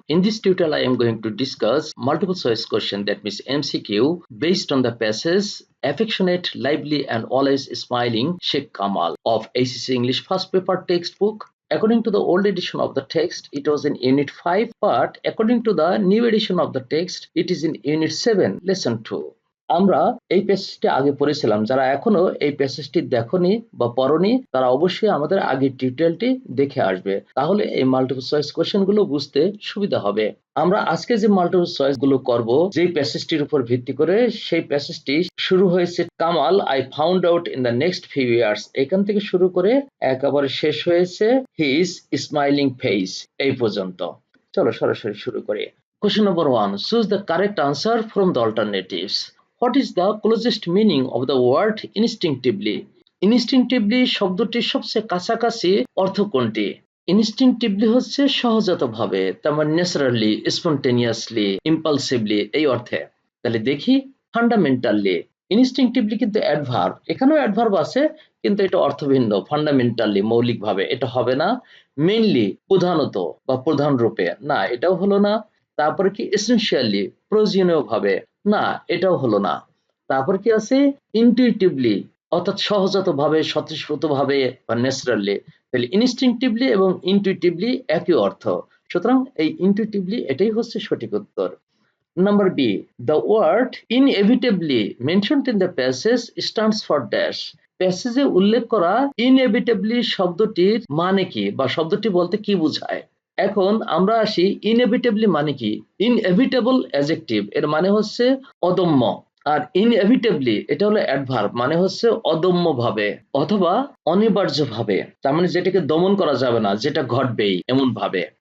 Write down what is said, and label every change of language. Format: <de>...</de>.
<en>In this tutorial I am going to discuss multiple choice question, that means MCQ, based on the passage Affectionate, Lively and Always Smiling Sheikh Kamal of ACC English first paper textbook. According to the old edition of the text, it was in Unit 5, but according to the new edition of the text, it is in Unit 7, Lesson 2.</en> <bn>আমরা এই প্যাসেজটি আগে পড়েছিলাম। যারা এখনো এই প্যাসেজটি দেখোনি বা পড়োনি তারা অবশ্যই আমাদের আগের টিউটোরিয়ালটি দেখে আসবে, তাহলে এই মাল্টিপল চয়েস কোশ্চেন গুলো বুঝতে সুবিধা হবে। আমরা আজকে যে মাল্টিপল চয়েস গুলো করব, যেই প্যাসেজটির উপর ভিত্তি করে, সেই প্যাসেজটি শুরু হয়েছে Kamal</bn> <en>I found out in the next few years,</en> <bn>এখান থেকে শুরু করে একেবারে শেষ হয়েছে</bn> <en>his smiling face,</en> <bn>এই পর্যন্ত। চলো সরাসরি শুরু করি।</bn> <en>Question number 1. Choose the correct answer from the alternatives. What is the closest meaning of the word instinctively?</en> <bn>Instinctively শব্দটির সবচেয়ে কাছাকাছি অর্থ কোনটি? Instinctively হচ্ছে সহজাতভাবে, তার মানে ন্যাচারালি, স্পন্টেনিয়াসলি, ইম্পালসিভলি, এই অর্থে। তাহলে দেখি ফান্ডামেন্টালি। ইনস্টিংটিভলি কিন্তু অ্যাডভার্ব, এখানেও অ্যাডভার্ব আছে কিন্তু এটা অর্থভিন্ন। ফান্ডামেন্টালি মৌলিকভাবে এটা হবে না। মেইনলি প্রধানত বা প্রধান রূপে, না এটাও হলো না। তারপরে কি এসেনশিয়ালি প্রয়োজনীয় ভাবে, না এটাও হলো না। তারপর কি আছে ইনটুইটিভলি, অর্থাৎ সহজাতভাবে, স্বতঃস্ফূর্তভাবে বা ন্যাচারালি। তাহলে ইনস্টিংটিভলি এবং ইনটুইটিভলি একই অর্থ, সুতরাং এই ইনটুইটিভলি এটাই হচ্ছে সঠিক উত্তর।</bn> <en>Number B. The word inevitably mentioned in the passage stands for dash.</en> <bn>প্যাসেজে উল্লেখ করা inevitably শব্দটির মানে কি বা শব্দটি বলতে কি বোঝায়? এখন আমরা আসি inevitably মানে কি। Inevitable adjective এর মানে হচ্ছে অদম্য, আর inevitably এটা হলো অ্যাডভার্ব, মানে হচ্ছে অদম্য ভাবে অথবা অনিবার্য ভাবে, তার মানে যেটাকে দমন করা যাবে না, যেটা ঘটবেই এমন ভাবে।</bn>